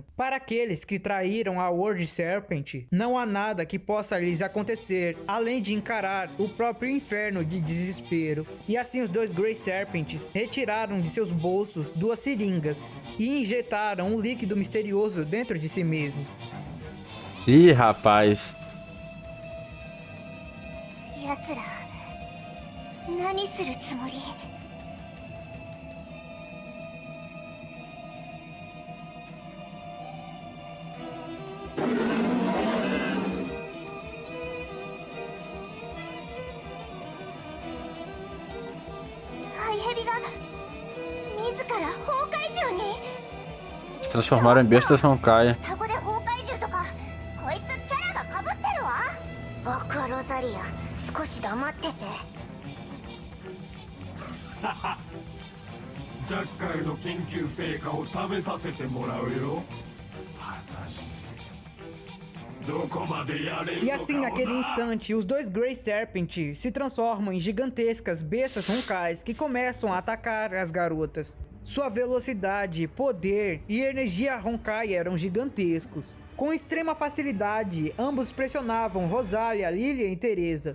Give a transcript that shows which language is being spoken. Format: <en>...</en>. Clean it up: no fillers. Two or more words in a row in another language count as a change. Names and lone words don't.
<pt>Para aqueles que traíram a World Serpent, não há nada que possa lhes acontecer, além de encarar o próprio inferno de desespero. E assim os dois Grey Serpents retiraram de seus bolsos 2 seringas e injetaram um líquido misterioso dentro de si mesmo. Ih, rapaz.</pt> <ja>奴ら何するつもり？ハイヘビが自ら崩壊獣に？</ja> <pt>Se transformaram em bestas Honkai.</pt> <ja>双子で崩壊獣とかこいつキャラが被ってるわ。バカロザリア、少し黙ってて。ジャッカルの研究成果を食べさせてもらうよ。どこまでやれる</ja> <pt>E</pt> <ja>のか</ja> <pt>assim,</pt> <ja>を</ja> <pt>naquele</pt> <ja>な。</ja> <pt>instante, os dois Grey Serpent se transformam em gigantescas bestas roncais que começam a atacar as garotas. Sua velocidade, poder e energia Honkai eram gigantescos. Com extrema facilidade, ambos pressionavam Rosalia, Lilian e Teresa.</pt>